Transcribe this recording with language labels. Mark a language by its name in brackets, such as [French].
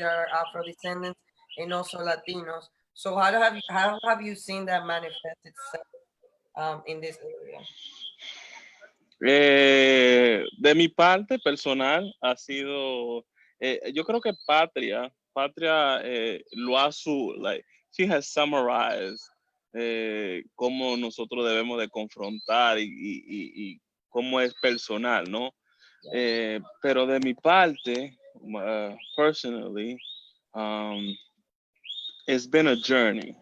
[English] that are Afro descendants and also Latinos. So how have you seen that manifest itself in this area? [Spanish] De mi parte personal ha sido, yo creo que Patria lo ha [English] she has summarized [Spanish] cómo nosotros debemos de confrontar y cómo es personal, ¿no? Pero de mi parte, [English] personally, it's been a journey.